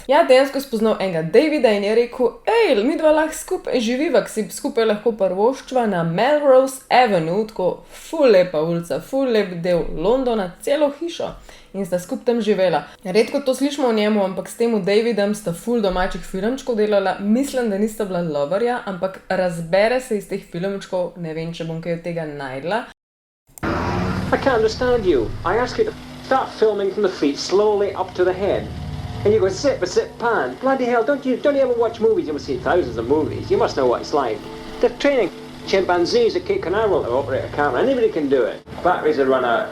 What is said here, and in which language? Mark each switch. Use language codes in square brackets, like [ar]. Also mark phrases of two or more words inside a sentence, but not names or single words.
[sl] Ja, dejansko je spoznal enega Davida in je rekel, mi dva lahko skupaj živiva, si skupaj lahko prvoščva na Melrose Avenue, tako ful lepa ulica, ful lep del Londona, celo hišo in sta skupaj tam živela. Redko to slišimo o njemu, ampak s temu Davidom sta ful domačih filmčkov delala, mislim, da nista bila loverja, ampak razbere se iz teh filmčkov, ne vem, če bom kaj od tega najdla. [en] I can't understand you. I ask you to start filming from the feet slowly up to the head. And you go sit, pan. Bloody hell, don't you ever watch movies? You must see thousands of movies. You must know what it's like. They're training chimpanzees at Cape Canaveral to operate a camera. Anybody can do it. Batteries had run out.